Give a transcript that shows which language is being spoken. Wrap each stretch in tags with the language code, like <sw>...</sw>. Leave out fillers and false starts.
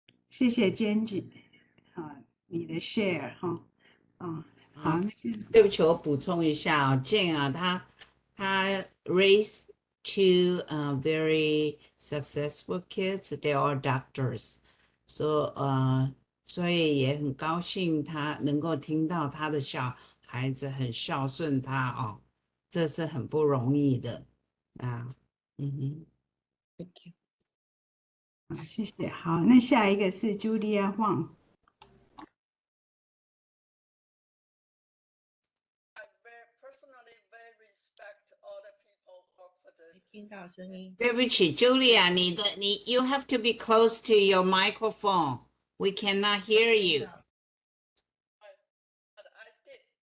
<zh>谢谢 Jenny 你的 share 哈好，那现在对不起，我补充一下啊，Jane 啊，他</zh> <en>raised two very successful kids. They are doctors.</en> <zh>So 所以也很高兴他能够听到他的小孩子很孝顺他哦，这是很不容易的啊。好，谢谢。好，那下一个是 Julia Huang。</zh> <en>personally very respect all the people work for the</en> <zh>听到声音。对不起，</zh> <en>Julia，你 you have to be close to your microphone. We cannot hear you. but I did</en>